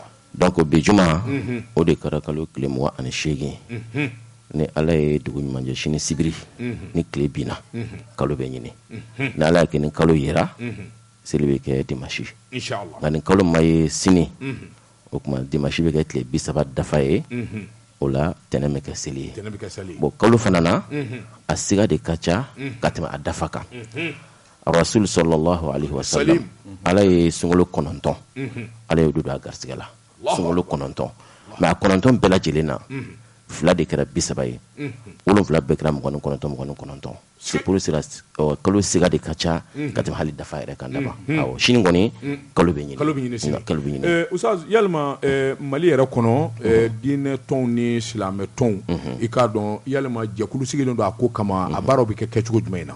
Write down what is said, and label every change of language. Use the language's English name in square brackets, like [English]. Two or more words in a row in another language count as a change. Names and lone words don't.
[Bambara] donc bi juma o de kɛra kalo tile 28 ni ala ye dugu ɲumanjɛ sini sibiri ni tile binna kalo bɛ ɲini ni ala y'a kɛ ni kalo yera seli bɛ kɛ dimanche inshallah nka ni kalo ma ye sini o tuma dimanche bɛ kɛ tile 30 dafa ye o la tɛnɛ bɛ kɛ seli ye bon kalo fana na a siga de ka ca ka tɛmɛ a dafa kan [Arabic] رسول صلى الله عليه وسلم [Bambara] ala ye sunkalo 9 ala ye don a garisɛgɛ la sunkalo 9 mais a 9 bɛɛ lajɛlen na fila de kɛra 30 ye 7 bɛɛ kɛra 29 [French] c'est pour cela [Bambara] kalo siga de ka ca ka tɛmɛ hali dafa yɛrɛ kan daba awɔ sini kɔni kalo bɛ ɲini Ustaz yalima Mali yɛrɛ kɔnɔ diinɛ tɔnw ni silamɛ tɔnw i k'a dɔn yalima jɛkulu sigilen don a ko kama a baaraw bɛ kɛ kɛcogo jumɛn na